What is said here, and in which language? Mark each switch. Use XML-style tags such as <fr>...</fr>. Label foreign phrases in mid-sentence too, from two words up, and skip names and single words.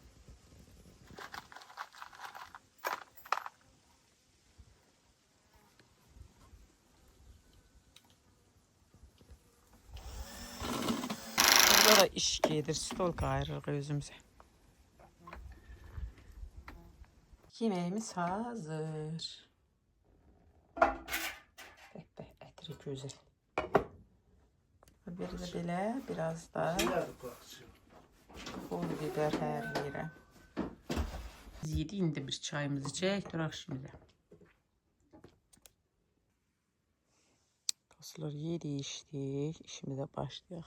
<az>Burada da iş gelir, stol qayırırıq özümüze. Yemeğimiz hazır. Bək, ətri gözəl. Bir de belə, biraz da pul biber hərləyirəm. Biz yedi, indi bir çayımızı içək, duraq şimdi. Dostlar, yedi içdik, işimizə başlayaq.</az>